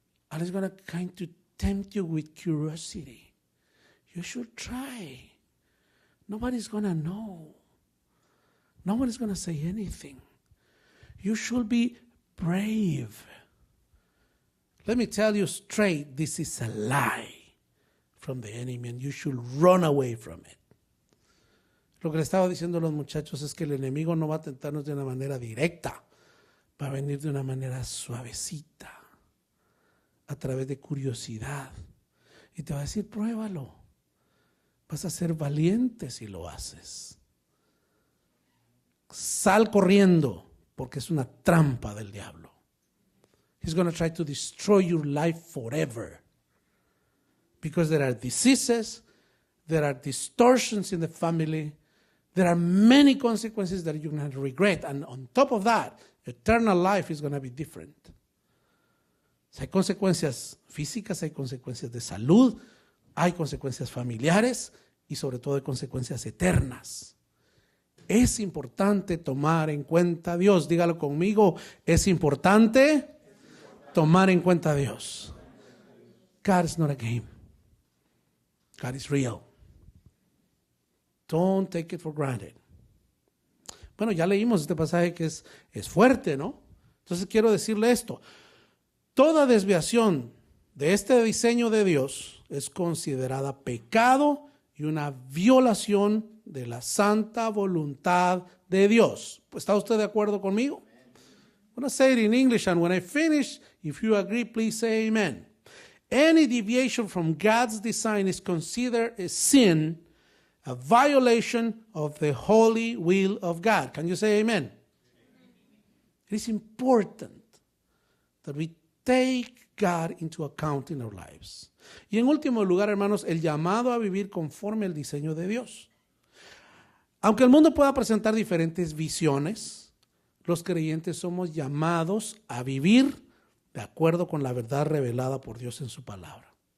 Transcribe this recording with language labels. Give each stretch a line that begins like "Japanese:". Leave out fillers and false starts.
English: And it's going to kind of tempt you with curiosity. You should try. Nobody's going to know. Nobody's going to say anything. You should be brave. Let me tell you straight, this is a lie from the enemy and you should run away from it.
Spanish: Lo que le estaba diciendo a los muchachos es que el enemigo no va a tentarnos de una manera directa, va a venir de una manera suavecita, a través de curiosidad. Y te va a decir, pruébalo. Vas a ser valiente si lo haces. Sal corriendo, porque es una trampa del diablo.
English: He's going to try to destroy your life forever. Because there are diseases, there are distortions in the family, there are many consequences that you're going to regret. And on top of that, eternal life is going to be different.
Spanish: Hay consecuencias físicas, hay consecuencias de salud, hay consecuencias familiares y sobre todo hay consecuencias eternas. Es importante tomar en cuenta a Dios. Dígalo conmigo, es importante tomar en cuenta a Dios.
English: God is not a game. God is real. Don't take it for granted.
Spanish: Bueno, ya leímos este pasaje que es fuerte, ¿no? Entonces quiero decirle esto. Toda desviación de este diseño de Dios es considerada pecado y una violación de la santa voluntad de Dios. ¿Está usted de acuerdo conmigo?
English: I'm going to say it in English, and when I finish, if you agree, please say amen. Any deviation from God's design is considered a sin, a violation of the holy will of God. Can you say amen? It is important that we take God into account in our lives.
Spanish: Y en último lugar, hermanos, el llamado a vivir conforme al diseño de Dios. Aunque el mundo pueda presentar diferentes visiones, los creyentes somos llamados a vivir de acuerdo con la verdad revelada por Dios en su palabra.